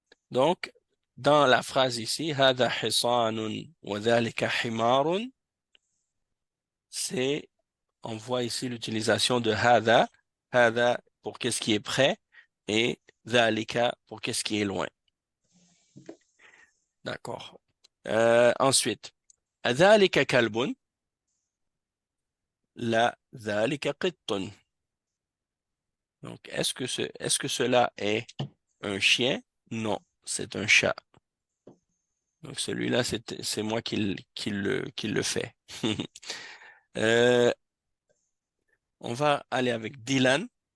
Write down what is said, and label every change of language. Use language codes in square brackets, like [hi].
[fr] Donc, dans la phrase ici, [ar] هذا حصان وذلك حمار, [fr] on voit ici l'utilisation de هذا pour qu'est-ce qui est près et ذلك pour qu'est-ce qui est loin. D'accord. [ar] Ensuite, ذلك كلب لا ذلك قط. [fr] Donc, est-ce que cela est un chien? Non, c'est un chat. Donc, celui-là, c'est moi qui le fait. Euh, on va aller avec Dylan.